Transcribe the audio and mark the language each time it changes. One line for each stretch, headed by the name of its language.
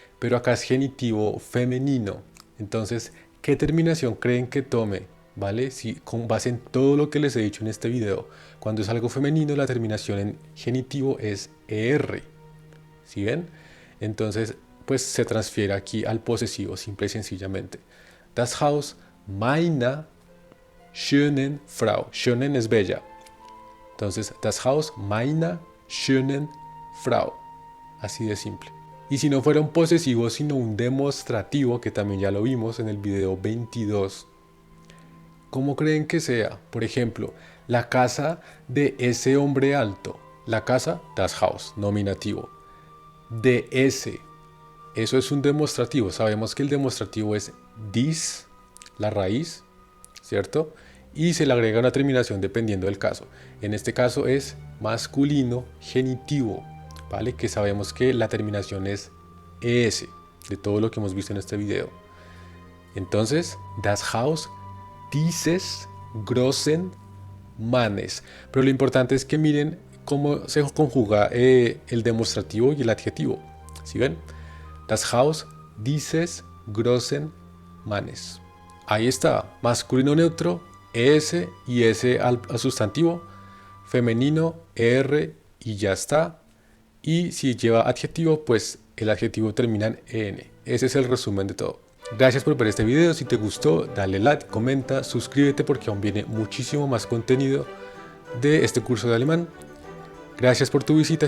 Spanish: Pero acá es genitivo femenino. Entonces, ¿qué terminación creen que tome? ¿Vale? Si con base en todo lo que les he dicho en este video, cuando es algo femenino, la terminación en genitivo es ER. ¿Sí ven? Entonces, pues se transfiere aquí al posesivo, simple y sencillamente.
German: Das Haus meiner schönen Frau.
Spanish: Schönen es bella. Entonces,
German: das Haus meiner schönen Frau.
Spanish: Así de simple. Y si no fuera un posesivo, sino un demostrativo, que también ya lo vimos en el video 22, ¿cómo creen que sea? Por ejemplo, la casa de ese hombre alto. La casa,
German: das Haus,
Spanish: nominativo. De ese. Eso es un demostrativo. Sabemos que el demostrativo es dies, la raíz, ¿cierto? Y se le agrega una terminación dependiendo del caso. En este caso es masculino genitivo, ¿vale? Que sabemos que la terminación es ES, de todo lo que hemos visto en este video. Entonces,
German: das Haus dieses großen Mannes.
Spanish: Pero lo importante es que miren cómo se conjuga el demostrativo y el adjetivo. ¿Sí ven?
German: Das Haus dieses großen Mannes.
Spanish: Ahí está, masculino neutro, ES y S al sustantivo, femenino, ER y ya está. Y si lleva adjetivo, pues el adjetivo termina en EN. Ese es el resumen de todo. Gracias por ver este video. Si te gustó, dale like, comenta, suscríbete porque aún viene muchísimo más contenido de este curso de alemán. Gracias por tu visita.